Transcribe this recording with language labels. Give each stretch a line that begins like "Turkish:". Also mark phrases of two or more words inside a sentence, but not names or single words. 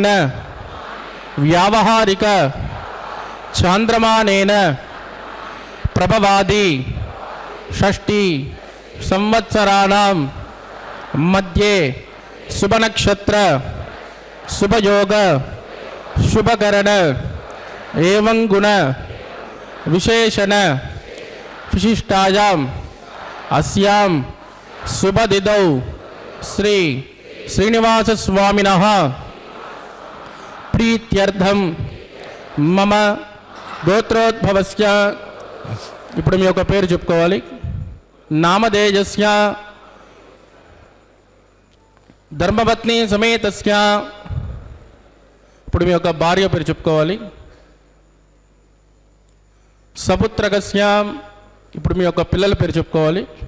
Sanskrit: व्यावहारिक चांद्रमानेन प्रभवादि षष्ठी संवत्सराणां मध्ये शुभनक्षत्र शुभयोग शुभकरण एवं गुण विशेषण विशिष्टायाम अस्याम शुभदिदौ श्री श्रीनिवास स्वामिनः प्रीत्यर्थम मम गोत्रोद्भवस्य
Telugu: ఇప్పుడు మీ యొక్క పేరు చెప్పుకోవాలి.
Sanskrit: నామధేయస్య ధర్మపత్ని సమేతస్య
Telugu: ఇప్పుడు మీ యొక్క భార్య పేరు చెప్పుకోవాలి. సపుత్రకస్య ఇప్పుడు మీ యొక్క పిల్లల పేరు చెప్పుకోవాలి.